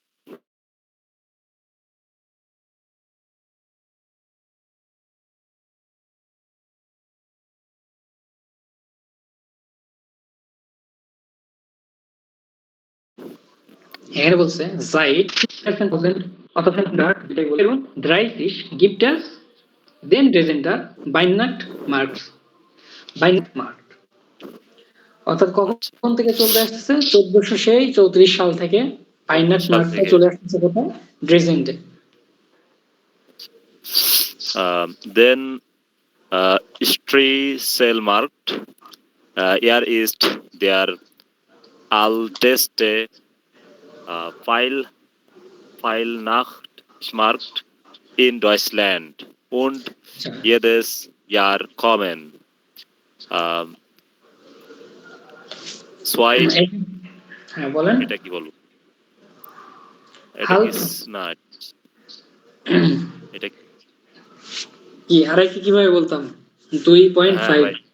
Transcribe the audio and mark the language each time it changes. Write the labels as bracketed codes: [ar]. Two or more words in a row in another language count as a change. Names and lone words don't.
[de] এখানে বলছে Seit 1000 [bn] অথবা যেটাই বলুন [de] 30 gibt es den Dresdner Weihnachtsmarkt। [bn] অর্থাৎ কখন থেকে চলে আসছে? 1434 সাল থেকে Weihnachtsmarkt চলে আসছে কোথায়? ড্রেজেন্ডে। [de] then Strieselmarkt. Er ist der älteste Weihnachtsmarkt in Deutschland und jedes Jahr kommen [bn] বলেন। এটা কি বলবো? এটা না, এটা কি আরে কিভাবে বলতাম? 2.5